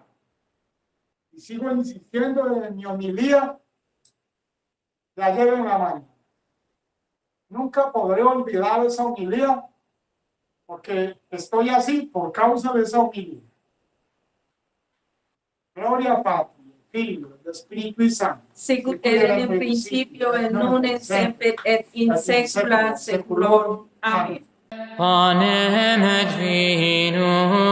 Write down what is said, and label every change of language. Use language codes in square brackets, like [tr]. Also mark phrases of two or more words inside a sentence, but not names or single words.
[es] Y sigo insistiendo en mi homilía de ayer en la mañana. Nunca podré olvidar esa homilía porque estoy así por causa de esa homilía. [la] Gloria Patri, [it] Figlio, Spirito Santo. [la] sicut erat in principio et nun et semper et in saecula saeculorum. Amen. Panem et vinum